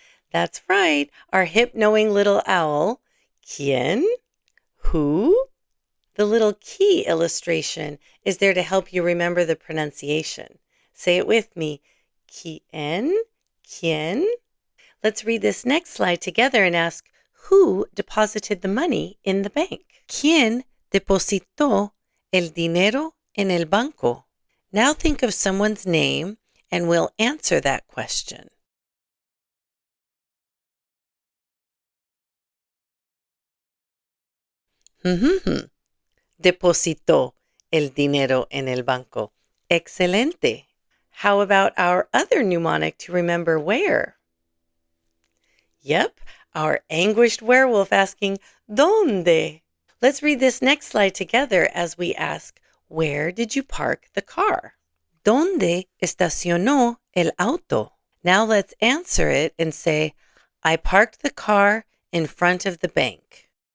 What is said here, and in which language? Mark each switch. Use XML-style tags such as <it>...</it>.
<en>That's right, our hip-knowing little owl. Quién? Who? The little key illustration is there to help you remember the pronunciation. Say it with me. Quién? Quién? Let's read this next slide together and ask, who deposited the money in the bank?</en> <es>¿Quién depositó el dinero en el banco?</es> <en>Now think of someone's name and we'll answer that question.</en> <es>Depositó el dinero en el banco. Excelente.</es> <en>How about our other mnemonic to remember where? Yep, our anguished werewolf asking, ¿Dónde? Let's read this next slide together as we ask, where did you park the car?</en> <es>¿Dónde estacionó el auto?</es> <en>Now let's answer it and say, I parked the car in front of the bank.</en>